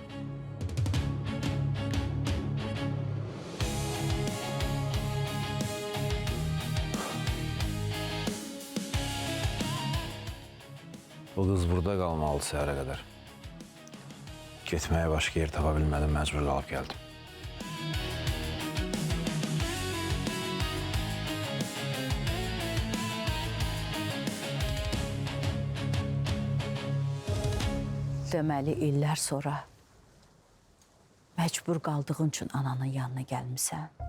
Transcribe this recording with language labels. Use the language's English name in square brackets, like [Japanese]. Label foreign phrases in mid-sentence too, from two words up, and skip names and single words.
[Turkish] Bu kız burada kalmalı səhərə kadar. Gitmeye başka yer [Azerbaijani] tapa bilmədim, məcbur qalıb [Turkish] geldim. [Azerbaijani] Deməli, illər sonra məcbur qaldığın üçün ananın yanına gəlmisən.